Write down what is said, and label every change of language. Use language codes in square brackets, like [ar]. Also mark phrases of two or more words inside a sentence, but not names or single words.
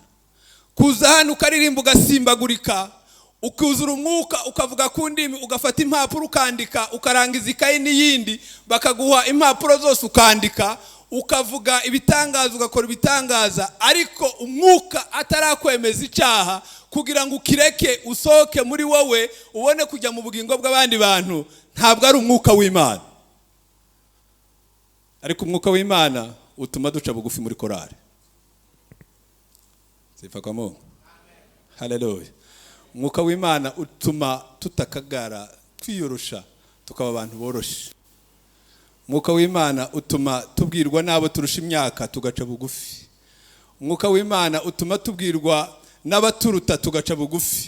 [rw] Kuza hano ukaririmba ugasimbagurika, ukuzura umwuka ukavuga ku ndimi, ugafata impapuro ukandika, ukarangiza ikayi n'iyindi, bakaguha impapuro zose ukandika, ukavuga ibitangaza, ugakora ibitangaza, ariko umwuka atarakwemeza icyaha kugira ngo ukireke usohoke muri wowe ubone kujya mu bugingo bw'abandi bantu, ntabwo ari umwuka w'Imana. Ariko umwuka w'Imana utuma duca bugufi muri korari. [sw] Sifa kwa Mungu. [rw] Haleluya. Umwuka w'Imana utuma tutakagara, twiyorosha tukaba abantu boroshe. Umwuka w'Imana utuma tubwirwa nabo turusha imyaka tugaca bugufi. Umwuka w'Imana utuma tubwirwa n'abaturuta tugaca bugufi.